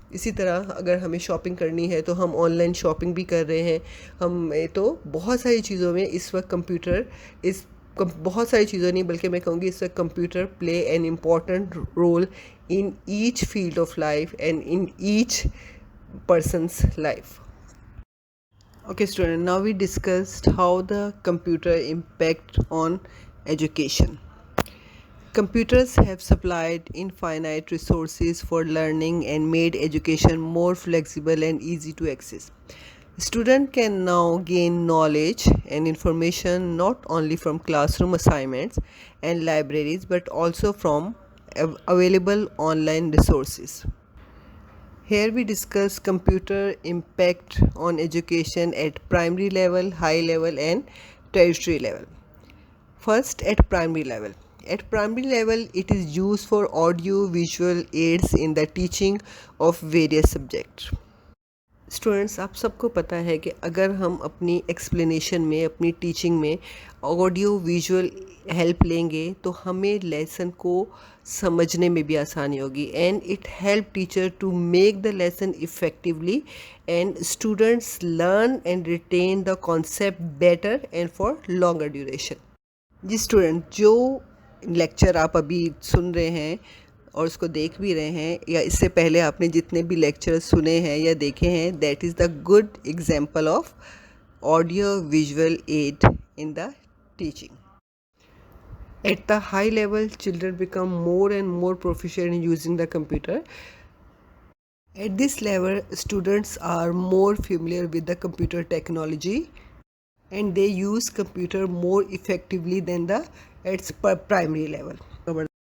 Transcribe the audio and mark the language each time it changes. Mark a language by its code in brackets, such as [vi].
[hi] इसी तरह अगर हमें शॉपिंग करनी है तो हम ऑनलाइन शॉपिंग भी कर रहे हैं. हम तो बहुत सारी चीज़ों में इस वक्त कंप्यूटर बहुत सारी चीज़ों नहीं, बल्कि मैं कहूँगी इस वक्त computer [en] Play an important role in each field of life and in each person's life. Okay student, now we discussed how the computer impact on education. Computers have supplied infinite resources for learning and made education more flexible and easy to access. Students can now gain knowledge and information not only from classroom assignments and libraries but also from available online resources. Here we discuss computer impact on education at primary level, high level and tertiary level. First, at primary level. At primary level, it is used for audio visual aids in the teaching of various subjects. [hi] Students, आप सबको पता है कि अगर हम अपनी explanation में, अपनी टीचिंग में ऑडियो विजुअल हेल्प लेंगे तो हमें लेसन को समझने में भी आसानी होगी [en] And it help teacher to make the lesson effectively and students learn and retain the concept better and for longer duration. [hi] Ji student, जो लेक्चर आप अभी सुन रहे हैं और उसको देख भी रहे हैं या इससे पहले आपने जितने भी लेक्चर्स सुने हैं या देखे हैं, [en] That is the good example of audio visual aid in the teaching. At the high level, children become more and more proficient in using the computer. At this level, students are more familiar with the computer technology and they use computer more effectively than the at primary level.